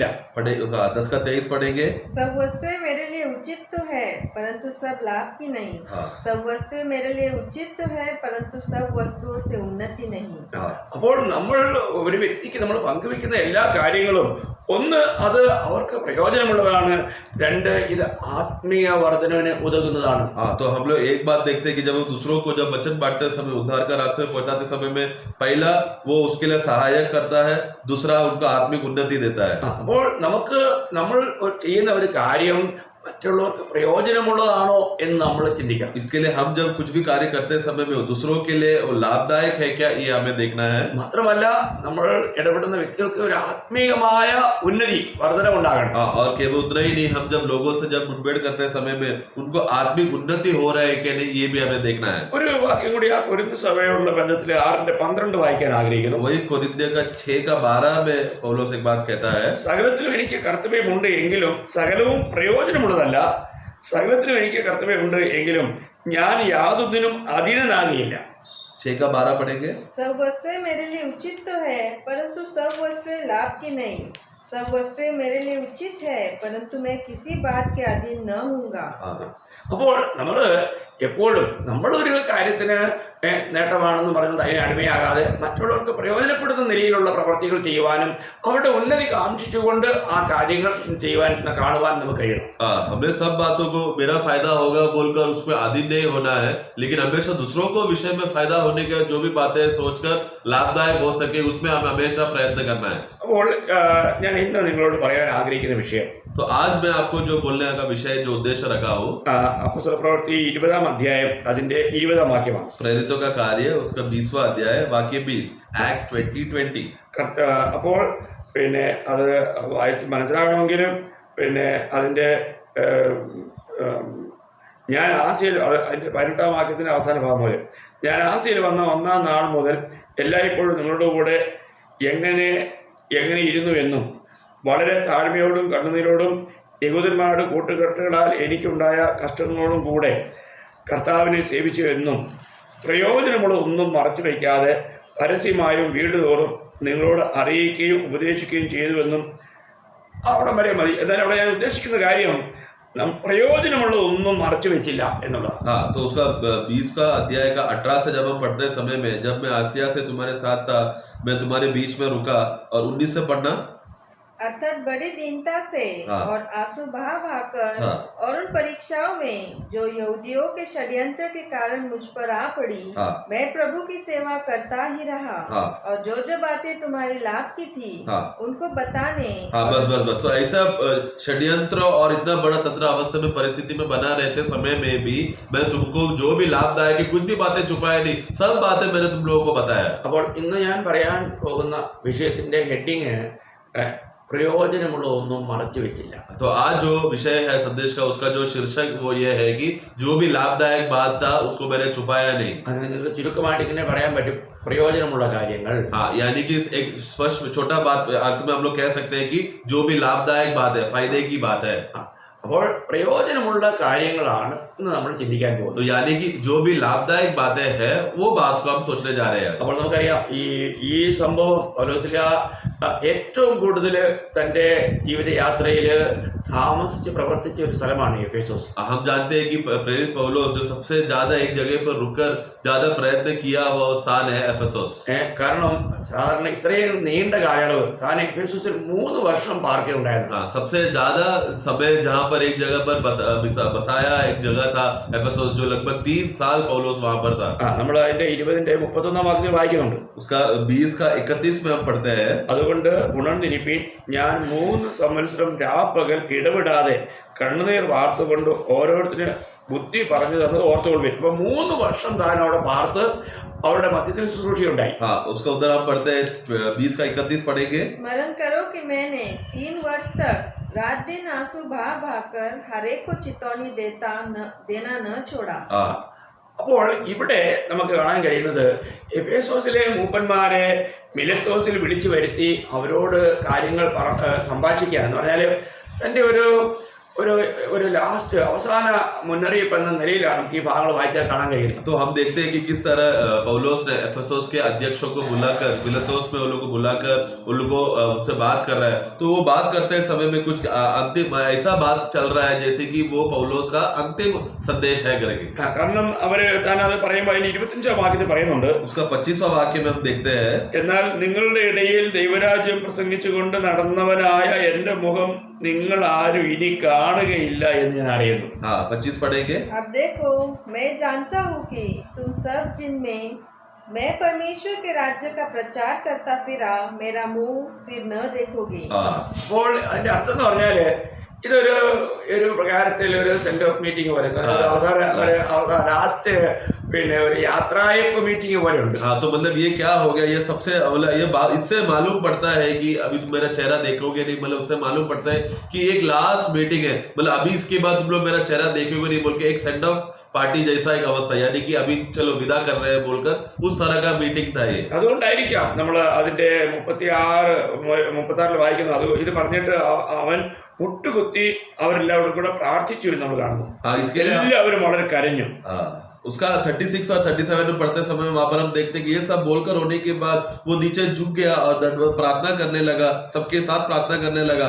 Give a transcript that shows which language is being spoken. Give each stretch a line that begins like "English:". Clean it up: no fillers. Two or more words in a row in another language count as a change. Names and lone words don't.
Hindi: 10:23 पढ़ेंगे. सब वस्तुएं मेरे लिए उचित तो है परंतु सब लाभ की नहीं. सब वस्तुएं मेरे लिए उचित तो है परंतु सब वस्तुओं से उन्नति नहीं.
Malayalam: അപ്പോൾ നമ്മൾ ഒരു വ്യക്തിക്ക് നമ്മൾ പങ്കുവെക്കുന്ന എല്ലാ കാര്യങ്ങളും ഒന്ന് അത് അവർക്ക് പ്രയോജനമുള്ളതാണ്, രണ്ട് ഇത് ആത്മീയ വർധനവിന് ഉതകുന്നതാണ്.
Hindi: तो हम लोग एक बात देखते हैं कि जब हम दूसरों को जब वचन बांटते समय उद्धार का रास्ते में पहुंचाते समय में पहला वो उसके लिए सहायक करता है, दूसरा उनका आत्मिक उन्नति देता है.
Malayalam: അപ്പോൾ നമ്മൾ ചെയ്യുന്ന ഒരു കാര്യം മറ്റുള്ളവർക്ക് പ്രയോജനമുള്ളതാണോ എന്ന് നമ്മൾ ചിന്തിക്കണം.
Hindi: इसके लिए हम जब कुछ भी कार्य करते समय में दूसरों के लिए वो लाभदायक है क्या, ये हमें देखना है.
Malayalam: മാത്രമല്ല നമ്മൾ ഇടപെടുന്ന വ്യക്തികൾക്ക് ഒരു ആത്മീയമായ ഉന്നതി വർധനമുണ്ടാകണം.
Hindi: और केवल उतना ही नहीं, हम जब लोगों से जब मुठभेड़ करते समय में उनको आत्मिक उन्नति हो रहा है कि नहीं, ये भी हमें देखना है.
Malayalam: ഒരു വാക്യം കൂടി ആ കൊരിന്ത് സഭയോടുള്ള ബന്ധത്തിൽ 6:12 വായിക്കാൻ ആഗ്രഹിക്കുന്നു.
Hindi: वही कोरिन्थियों का 6:12 में पौलुस एक बात कहता है,
Malayalam: സകലത്തിലും എനിക്ക് കർത്തവ്യമുണ്ട് എങ്കിലും സകലവും പ്രയോജനമുള്ളതല്ല. സകലത്തിലും എനിക്ക് കർത്തവ്യമുണ്ട് എങ്കിലും ഞാൻ യാതൊന്നിനും അധീനനാകുകയില്ല.
Hindi: 6:12 पढ़ेंगे. सब वस्तुएं मेरे लिए उचित तो है, परंतु सब वस्तुएं लाभ की नहीं. सब वस्तुएं मेरे लिए उचित है, परंतु मैं किसी बात के अधीन न हूँगा.
Malayalam: അപ്പോൾ നമ്മൾ എപ്പോഴും നമ്മളൊരു കാര്യത്തിന് നേട്ടമാണെന്ന് പറഞ്ഞത് അതിന് അടിമയാകാതെ മറ്റുള്ളവർക്ക് പ്രയോജനപ്പെടുന്ന നിലയിലുള്ള പ്രവർത്തികൾ ചെയ്യുവാനും അവരുടെ ഉന്നതി കാക്ഷിച്ചുകൊണ്ട് ആ കാര്യങ്ങൾ ചെയ്യുവാൻ കാണുവാൻ നമുക്ക് കഴിയണം.
Hindi: हमें सब बातों को मेरा फायदा होगा बोलकर उस पर अधीन नहीं होना है, लेकिन हमेशा दूसरों को विषय में फायदा होने का जो भी बातें सोचकर लाभदायक हो सके उसमें हमें हमेशा प्रयत्न करना है.
Malayalam: അപ്പോൾ ഞാൻ ഇന്ന് നിങ്ങളോട് പറയാൻ ആഗ്രഹിക്കുന്ന വിഷയം,
Hindi: तो आज मैं आपको जो बोलने का विषय जो उद्देश्य रखा हूँ,
Malayalam: അപ്പോസ്തലപ്രവൃത്തി 20-ാം അധ്യായം അതിന്റെ 20-ാം വാക്യമാണ്.
Hindi: प्रेरितों का कार्य उसका 20वां अध्याय वाक्य 20, Acts 20:20.
Malayalam: അപ്പോൾ പിന്നെ അത് വായിച്ച് മനസ്സിലാകണമെങ്കിലും പിന്നെ അതിന്റെ ഞാൻ ആസിയയിൽ അതിന്റെ 18-ാം വാക്യത്തിന്റെ അവസാന ഭാഗം മുതൽ, ഞാൻ ആസിയയിൽ വന്ന 1-ാം നാൾ മുതൽ എല്ലായ്പ്പോഴും നിങ്ങളുടെ കൂടെ എങ്ങനെ ഇരുന്നുവെന്നും വളരെ താഴ്മയോടും കണ്ണുനീരോടും യഹൂദന്മാരുടെ കൂട്ടുകെട്ടുകളാൽ എനിക്കുണ്ടായ കഷ്ടങ്ങളോടും കൂടെ കർത്താവിനെ സേവിച്ചു എന്നും പ്രയോജനമുള്ള ഒന്നും മറച്ചു വയ്ക്കാതെ പരസ്യമായും വീടുതോറും നിങ്ങളോട് അറിയിക്കുകയും ഉപദേശിക്കുകയും ചെയ്തുവെന്നും. അവിടെ വരെ മതി. എന്നാൽ അവിടെ ഞാൻ ഉദ്ദേശിക്കുന്ന കാര്യം പ്രയോജനം മറച്ചു വെച്ചില്ല
Hindi: हाँ, तो उसका 20 का अध्याय का 18 से जब हम पढ़ते समय में, जब मैं आसिया से तुम्हारे साथ था, मैं तुम्हारे बीच में रुका, और 19 से पढ़ना, अर्थात बड़ी दीनता से और आंसू बहा बहाकर और उन परीक्षाओं में जो यहूदियों के षड्यंत्र के कारण मुझ पर आ पड़ी, मैं प्रभु की सेवा करता ही रहा और जो जो बातें तुम्हारे लाभ की थी उनको बताने। बस तो ऐसा षड्यंत्र और इतना बड़ा तंत्र अवस्था में परिस्थिति में बना रहते समय में भी मैं तुमको जो भी लाभदायक है कुछ भी बातें छुपाए नहीं, सब बातें मैंने तुम लोगों को बताया।
Malayalam: അപ്പോൾ ഇന്ന് ഞാൻ പറയാൻ പോകുന്ന വിഷയത്തിന്റെ ഹെഡിങ് പ്രയോജനമുള്ളതൊന്നും മറച്ചു വെച്ചില്ല।
Hindi: तो आज जो विषय है संदेश का, उसका जो शीर्षक वो ये है कि जो भी लाभदायक बात था उसको मैंने छुपाया नहीं।
Malayalam: നിങ്ങൾക്ക് ചുരുക്കമായിട്ട് ഇങ്ങനെ പറയാൻ പറ്റും, പ്രയോജനമുള്ള കാര്യങ്ങൾ।
Hindi: हाँ, यानी कि एक स्पष्ट छोटा बात अर्थ में हम लोग कह सकते हैं कि जो भी लाभदायक बात है, फायदे की बात है।
Malayalam: അപ്പോൾ പ്രയോജനമുള്ള കാര്യങ്ങളാണ് ഇന്ന് നമ്മൾ ചിന്തിക്കാൻ പോകുന്നത്।
Hindi: तो यानी कि जो भी लाभदायक बातें हैं वो बात को हम सोचने जा रहे हैं।
Malayalam: അപ്പോൾ നമുക്കറിയാം ഈ സംഭവം പൗലോസില ഏറ്റവും കൂടുതൽ തന്റെ ജീവിതയാത്രയിൽ താമസിച്ച് പ്രവർത്തിച്ച ഒരു സ്ഥലമാണ് എഫേസോസ്।
Hindi: हम जानते हैं कि प्रेरित पौलुस जो सबसे ज्यादा एक जगह पर रुककर ज्यादा प्रयत्न किया वो स्थान है एफेसोस।
Malayalam: കാരണം സാധാരണ ഇത്രയും നീണ്ട കാലയളവ് താൻ എഫേസോസിൽ 3 വർഷം പാർക്കുണ്ടായിരുന്നു।
Hindi: सबसे ज्यादा समय जहाँ पर एक जगह पर बसाया एक जगह था एफेसोस, जो लगभग 3 साल पौलुस वहाँ पर था।
Malayalam: നമ്മൾ അതിന്റെ 20ന്റെ 31ാം വാക്യം വായിക്കുന്നുണ്ട്।
Hindi: उसका 20 का 31 में हम पढ़ते हैं,
Malayalam: അതുകൊണ്ട് ഉണർന്നിരിപ്പീൻ, ഞാൻ 3 സംവത്സരം രാപ്പകൽ ഇടവിടാതെ കണ്ണുനീർ വാർത്തുകൊണ്ട് ഓരോരുത്തരും ബുദ്ധി പറഞ്ഞു തന്നത് ഓർത്തുകൊള്ളു। ഇപ്പൊ 3 വർഷം താൻ അവിടെ പാർത്ത് അവരുടെ മധ്യത്തിൽ ശുശ്രൂഷയുണ്ടായി।
Hindi: उसका उधर हम पढ़ते हैं 20 का 31 पढ़ेंगे। स्मरण करो कि मैंने 3 वर्ष तक रात दिन आंसू बहा बहाकर हर एक को चितौनी देना न छोड़ा।
Malayalam: അപ്പോൾ ഇവിടെ നമുക്ക് കാണാൻ കഴിയുന്നത് എഫേസോസിലെ മൂപ്പന്മാരെ മിലേത്തോസിൽ വിളിച്ചു വരുത്തി അവരോട് കാര്യങ്ങൾ സംഭാഷിക്കുക എന്ന് പറഞ്ഞാൽ തൻ്റെ ഒരു ലാസ്റ്റ് അവസാന മുന്നറിയിപ്പ് എന്ന നിലയിലാണ് നമുക്ക് ഈ ഭാഗങ്ങൾ വായിച്ചാൽ കാണാൻ കഴിയുന്നത്।
Hindi: तो हम देखते हैं कि किस तरह पौलुस ने एफेसोस के अध्यक्षों को बुलाकर, मिलेतोस में उन लोगों को बुलाकर उन लोगों को उनसे बात कर रहा है। तो वो बात करते समय में कुछ अंतिम ऐसा बात चल रहा है जैसे कि वो पौलुस का अंतिम संदेश है करके।
Malayalam: കാരണം അവര് താൻ അത് പറയുമ്പോൾ അതിന് 25ാം വാക്യത്തിൽ പറയുന്നുണ്ട്,
Hindi: उसका 25वां वाक्य में हम देखते हैं,
Malayalam: എന്നാൽ നിങ്ങളുടെ ഇടയിൽ ദൈവരാജ്യം പ്രസംഗിച്ചുകൊണ്ട് നടന്നവനായ എന്റെ മുഖം നിങ്ങൾ ആരും ഇനി കാണുകയില്ല എന്ന് ഞാൻ അറിയുന്നു।
Hindi: 25 पढ़ेंगे। अब देखो, मैं जानता हूँ कि तुम सब जिनमें मैं परमेश्वर के राज्य का प्रचार करता फिरा, मेरा मुंह फिर न देखोगे।
Malayalam: അപ്പോൾ അതിന്റെ അർത്ഥം എന്ന് പറഞ്ഞാല് ഇതൊരു പ്രകാരത്തിൽ ഒരു
English: send off meeting
Malayalam: പോലെ അവസാന ലാസ്റ്റ് പിന്നെ ഒരു യാത്രായപ്പ് മീറ്റിംഗ് പോലെ ഉണ്ട്.
Hindi: हाँ, तो मतलब ये क्या हो गया, ये सबसे ये इससे मालूम पड़ता है कि अभी तुम मेरा चेहरा देखोगे नहीं, मतलब उससे मालूम पड़ता है कि एक
English: last meeting
Hindi: है, मतलब अभी इसके बाद तुम लोग मेरा चेहरा देखोगे नहीं बोल के एक
English: send off party
Hindi: जैसा एक अवस्था, यानी कि अभी चलो विदा कर रहे हैं बोलकर उस तरह का मीटिंग था ये.
Malayalam: അതുകൊണ്ടായിരിക്കാം നമ്മൾ അതിന്റെ 36 വായിക്കുന്നത്. അത് ഇത് പറഞ്ഞിട്ട് അവൻ മുട്ടുകുത്തി അവരെല്ലാവരും കൂടെ പ്രാർത്ഥിച്ചു നമ്മൾ കാണുന്നു. എല്ലാവരും വളരെ കരഞ്ഞു.
Hindi: उसका 36 और 37 में पढ़ते समय वहां पर हम देखते कि ये सब बोलकर होने के बाद वो नीचे झुक गया और प्रार्थना करने लगा, सबके साथ प्रार्थना करने लगा.